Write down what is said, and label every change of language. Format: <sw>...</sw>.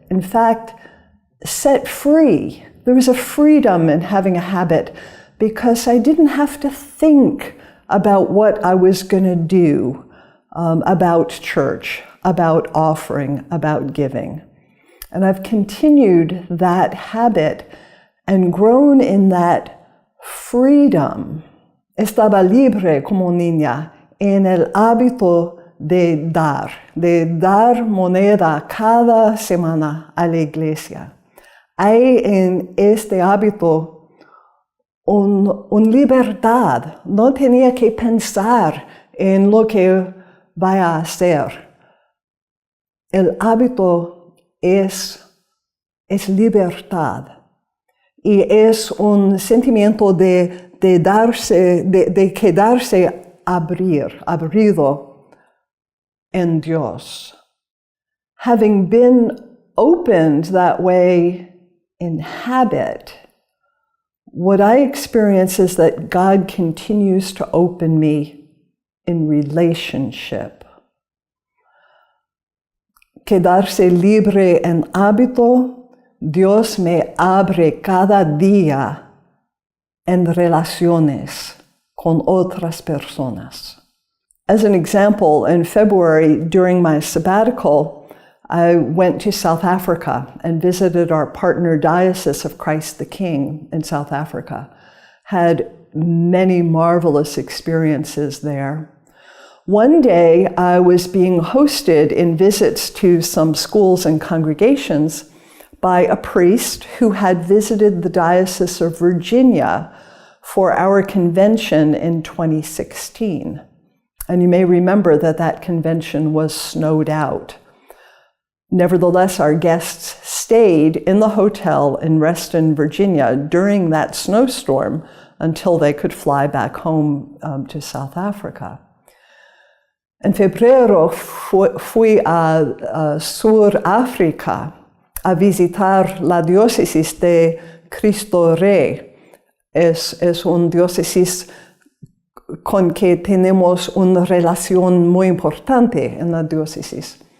<en>In fact, set free. There was a freedom in having a habit because I didn't have to think about what I was going to do about church, about offering, about giving. And I've continued that habit and grown in that freedom.</en> <es>Estaba libre como niña en el hábito de dar moneda cada semana a la iglesia. Hay en este hábito una libertad. No tenía que pensar en lo que vaya a hacer. El hábito es libertad y es un sentimiento de quedarse abrido en Dios.</es> <en>Having been opened that way in habit, what I experience is that God continues to open me in relationship.</en> <es>Quedarse libre en hábito, Dios me abre cada día en relaciones con otras personas.</es> <en>As an example, in February, during my sabbatical, I went to South Africa and visited our partner diocese of Christ the King in South Africa. Had many marvelous experiences there. One day, I was being hosted in visits to some schools and congregations by a priest who had visited the Diocese of Virginia for our convention in 2016. And you may remember that convention was snowed out. Nevertheless, our guests stayed in the hotel in Reston, Virginia during that snowstorm until they could fly back home to South Africa.</en> <es>En febrero fui a Sudáfrica a visitar la diócesis de Cristo Rey. Es un diócesis con que tenemos una relación muy importante en la diócesis.</es>